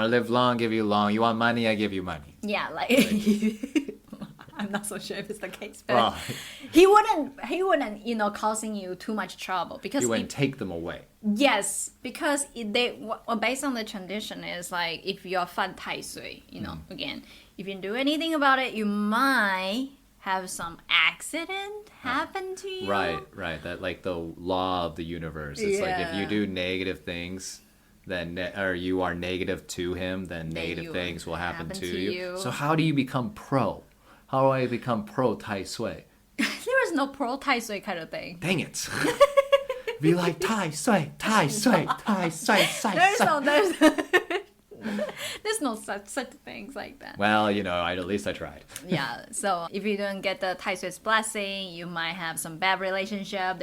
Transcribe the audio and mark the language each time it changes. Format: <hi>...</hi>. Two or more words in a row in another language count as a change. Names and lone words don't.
<en>want to live long, give you long. You want money, I give you money. Yeah, like I'm not so sure if it's the case, but Well, he wouldn't, causing you too much trouble because you wouldn't take them away. yes, because based on the tradition is like if you're</en> <zh>犯太岁,</zh> <en>again, if you do anything about it, you might have some accident happen to you. Right. That like the law of the universe. It's like if you Yeah. do negative things, then or you are negative to him, then negative you things will happen to to you. you. So how do you become pro? How do I become pro Tai Sui? There is no pro tai sui kind of thing. Dang it. Be like Tai Sui, Tai Sui, Tai Sui, There's no such things like that. Well, at least I tried. Yeah, so if you don't get the Tai Sui's blessing, you might have some bad relationship.</en>